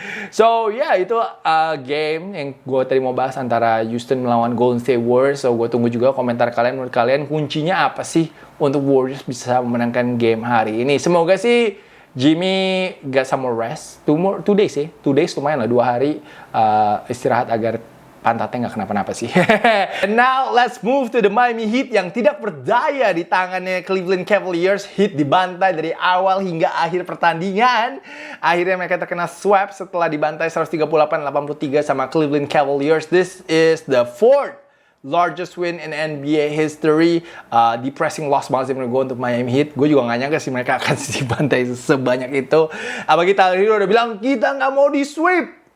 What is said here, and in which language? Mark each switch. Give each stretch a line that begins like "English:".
Indonesian: So, itu game yang gue tadi mau bahas antara Houston melawan Golden State Warriors. So, gue tunggu juga komentar kalian. Menurut kalian kuncinya apa sih untuk Warriors bisa memenangkan game hari ini? Semoga sih
English: Jimmy got some more rest.
Indonesian: 2 days ya. 2 days lumayan lah, 2 hari istirahat agar pantatnya nggak kenapa-napa sih.
English: And now let's move to the Miami Heat
Indonesian: yang tidak berdaya di tangannya
English: Cleveland Cavaliers.
Indonesian: Heat dibantai dari awal hingga akhir pertandingan. Akhirnya mereka terkena sweep setelah dibantai 138-83 sama Cleveland Cavaliers.
English: This is the 4th largest win in NBA history. Depressing loss
Indonesian: banget sih menurut gue untuk Miami Heat. Gue juga gak nyangka sih mereka akan dibantai sebanyak itu. Apalagi Tyler Hero udah bilang kita gak mau di sweep.